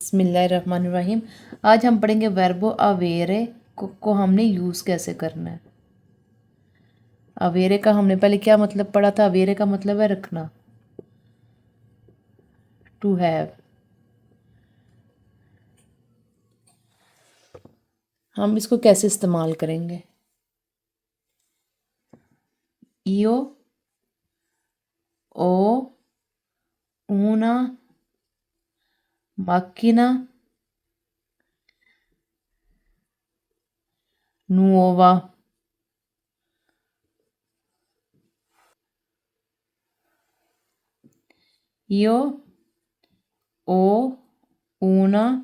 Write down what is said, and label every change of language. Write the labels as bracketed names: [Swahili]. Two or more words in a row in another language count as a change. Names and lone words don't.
[Hindi] बिस्मिल्लाहिर्रहमानिर्रहीम। आज हम पढ़ेंगे [Italian] verbo avere [Hindi] को हमने यूज़ कैसे करना है। अवेरे का हमने पहले क्या मतलब पढ़ा था। अवेरे का मतलब है रखना, [English] to have. [Hindi] हम इसको कैसे इस्तेमाल करेंगे। [Italian] io o una macchina nuova, io ho una